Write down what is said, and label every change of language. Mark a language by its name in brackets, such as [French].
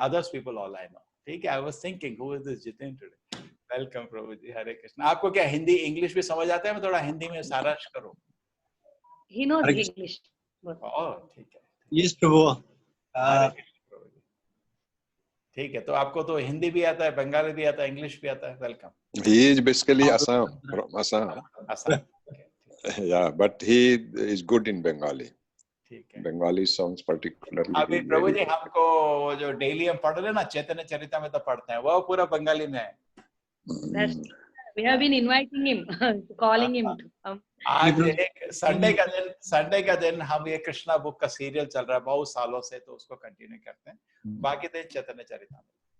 [English] Others people all I know. [Hindi] ठीक है. [English] I was thinking, who is this Jiten today? Welcome, Prabhuji. Hare Krishna. [Hindi] आपको क्या Hindi English भी समझ आता है? मैं थोड़ा हिंदी में सारांश करूं. [English] He knows English. [Hindi] Oh, ठीक है. [English] Yes, Prabhu. [Hindi] ठीक है. तो आपको तो हिंदी भी आता है, बंगाली भी आता है, इंग्लिश भी आता है. [English] Welcome. He is basically Assam, from Assam. Assam. Yeah, but he is good in Bengali. [Hindi] ठीक है. [English] Bengali songs particularly. [Hindi] अभी प्रभु जी हमको वो जो डेली हम पढ़ रहे हैं ना चैतन्य चरिता में तो पढ़ते हैं वो पूरा बंगाली में है. [English] We have been inviting him, calling him to come. [Hindi] आज एक संडे का दिन हम ये कृष्णा बुक का सीरियल चल रहा है बहुत सालों से तो उसको कंटिन्यू करते हैं. बाकी दिन चैतन्य चरिता में.